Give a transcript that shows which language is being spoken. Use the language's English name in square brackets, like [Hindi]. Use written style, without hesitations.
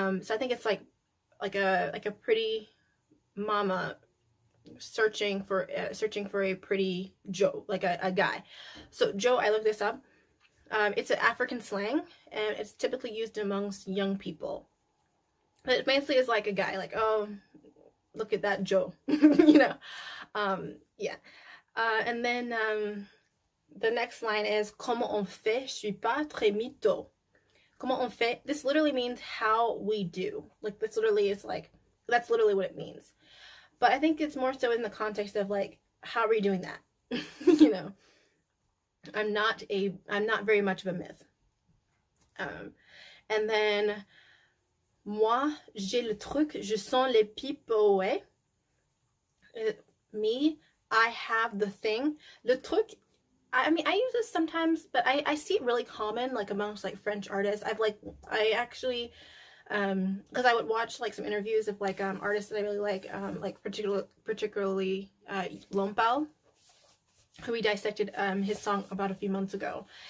[English] So I think it's like a pretty mama searching for a pretty Joe, like a guy. So Joe, I looked this up. It's an African slang, and it's typically used amongst young people. But it basically is like a guy, like, oh, look at that Joe, you know. Yeah. And then the next line is [French] comment on fait? Je suis pas très mytho. Comment on fait? [English] This literally means how we do. Like, this literally is like, that's literally what it means. But I think it's more so in the context of like, how are we doing that? You know, I'm not very much of a myth. And then [French] moi, j'ai le truc, je sens les pipeaux. [English] Me, I have the thing. Le truc, I mean, I use this sometimes, but I see it really common, like, amongst, like, French artists. I actually, because I would watch, like, some interviews of, like, artists that I really like particularly Lompal, who we dissected his song about a few months ago.